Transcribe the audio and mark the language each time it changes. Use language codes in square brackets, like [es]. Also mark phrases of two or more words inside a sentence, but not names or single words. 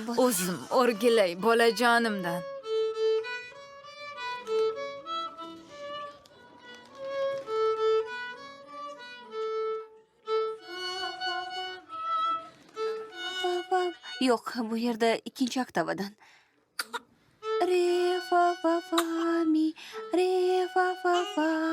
[uz] O'zim o'rgilay bolajonimdan. Yo'q, bu yerda ikkinchi oktavadan. Re fa fa fa mi, re fa fa fa.